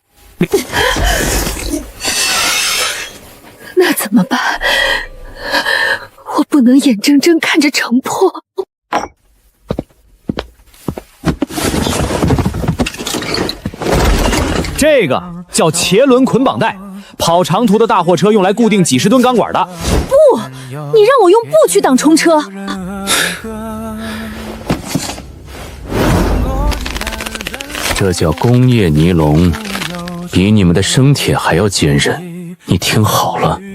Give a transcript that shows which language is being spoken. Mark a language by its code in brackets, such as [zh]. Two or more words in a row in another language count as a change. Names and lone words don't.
[zh] 那怎么办？我不能眼睁睁看着城破。这个叫茄轮捆绑带，跑长途的大貨车用來固定幾十噸鋼管的。不，你讓我用布去擋衝車。這叫工業尼龍，比你們的生鐵還要堅韌。你聽好了。